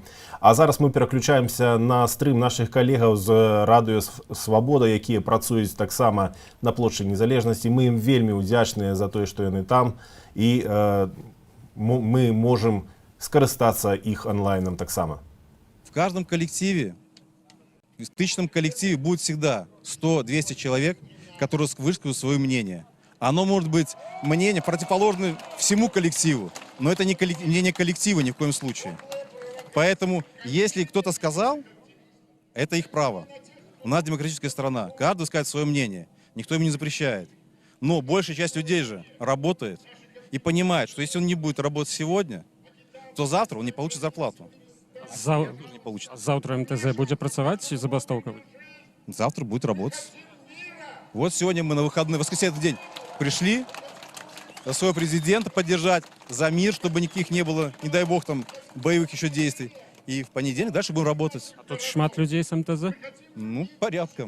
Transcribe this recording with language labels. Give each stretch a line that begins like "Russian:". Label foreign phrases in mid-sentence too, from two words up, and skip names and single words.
Belarusian: А зараз мы пераключаемся на стрым нашых калегаў з радыё «Свабода», якія працуюць таксама на плошчы Незалежнасці. Мы ім вельмі ўдзячныя за тое, што яны там, і мы можам скарыстацца іх онлайном таксама.
Russian: В каждом коллективе, в стычном коллективе будет всегда 100-200 человек, которые выскажут свое мнение. Оно может быть мнение противоположное всему коллективу, но это не мнение коллектива ни в коем случае. Поэтому, если кто-то сказал, это их право. У нас демократическая страна, каждый скажет свое мнение, никто ему не запрещает. Но большая часть людей же работает и понимает, что если он не будет работать сегодня, то завтра он не получит зарплату. Завтра МТЗ будет
Belarusian: працаваць ці забастоўка?
Russian: Завтра будет работать. Вот сегодня мы на выходные, воскресенье день пришли своего президента поддержать за мир, чтобы никаких не было, не дай бог, там боевых еще действий. И в понедельник дальше будем работать. А тут шмат людей с МТЗ? Ну, порядком.